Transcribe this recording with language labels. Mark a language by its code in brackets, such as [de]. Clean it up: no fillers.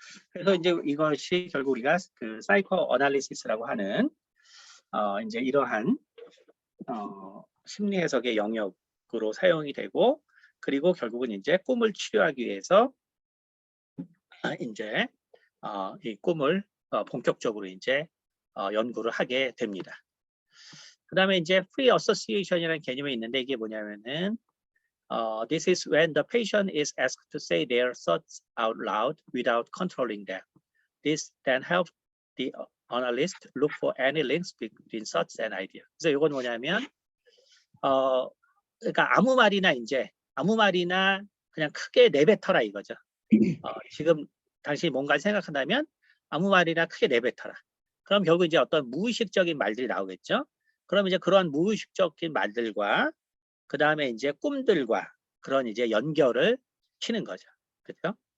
[ko] 그래서 이제 이것이 결국 우리가 그 사이코 어널리시스라고 하는 이제 이러한 심리 해석의 영역으로 사용이 되고, 그리고 결국은 이제 꿈을 치료하기 위해서 이제 이 꿈을 본격적으로 이제 연구를 하게 됩니다. 그 다음에 이제 free association이라는 개념이 있는데 이게 뭐냐면은 [en] this is when the patient is asked to say their thoughts out loud without controlling them. This then helps the analyst look for any links between thoughts and ideas. [ko] 그래서 이건 뭐냐면 그러니까 아무 말이나 그냥 크게 내뱉어라 이거죠. 지금 당신이 뭔가를 생각한다면 아무 말이나 크게 내뱉어라. 그럼 결국 이제 어떤 무의식적인 말들이 나오겠죠. 그럼 이제 그런 무의식적인 말들과 그 다음에 이제 꿈들과 그런 이제 연결을 치는 거죠. 그렇죠?